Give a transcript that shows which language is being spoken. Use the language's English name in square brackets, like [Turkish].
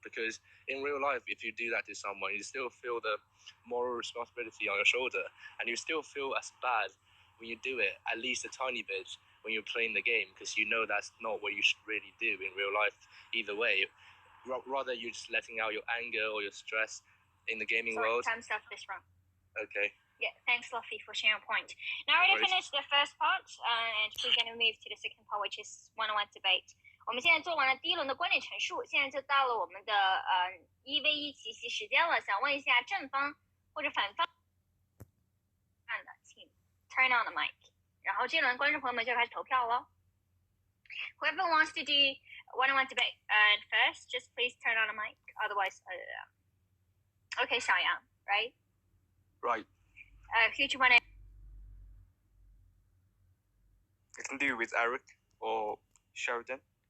[English] Because in real life, if you do that to someone, you still feel the moral responsibility on your shoulder, and you still feel as bad when you do it, at least a tiny bit, when you're playing the game, because you know that's not what you should really do in real life either way. Rather, you're just letting out your anger or your stress in the gaming world. Time's up this round. Okay. Yeah, thanks Luffy for sharing your point. Now we're going to finish the first part and we're going to move to the second part, which is one-on-one debate. [Chinese] 我们现在做完了第一轮的观点陈述，现在就到了我们的1v1奇袭时间了。想问一下正方或者反方，看的请 [English] turn on the mic， [Chinese] 然后这轮观众朋友们就开始投票喽。 [English] Whoever wants to do one-on-one debate, and first, just please turn on the mic. Otherwise, okay, Xiaoyang, right? Right. Who do you want to? I can do with Eric or Sheridan.